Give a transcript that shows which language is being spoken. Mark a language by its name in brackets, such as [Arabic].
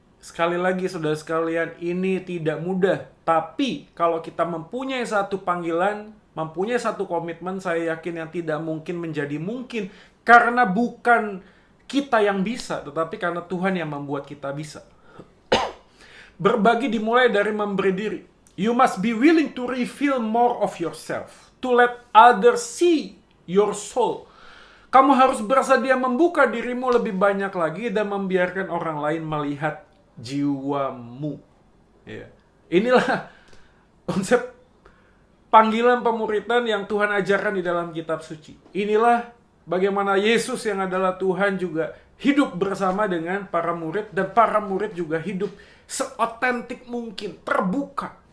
[Indonesian] Sekali lagi, saudara sekalian, ini tidak mudah. Tapi kalau kita mempunyai satu panggilan, mempunyai satu komitmen, saya yakin yang tidak mungkin menjadi mungkin. Karena bukan kita yang bisa, tetapi karena Tuhan yang membuat kita bisa. Berbagi dimulai dari memberi diri. [English] You must be willing to reveal more of yourself. To let others see your soul. [Indonesian] Kamu harus bersedia membuka dirimu lebih banyak lagi dan membiarkan orang lain melihat jiwamu. Ya. Inilah konsep panggilan pemuritan yang Tuhan ajarkan di dalam kitab suci. Inilah bagaimana Yesus yang adalah Tuhan juga hidup bersama dengan para murid, dan para murid juga hidup seotentik mungkin, terbuka.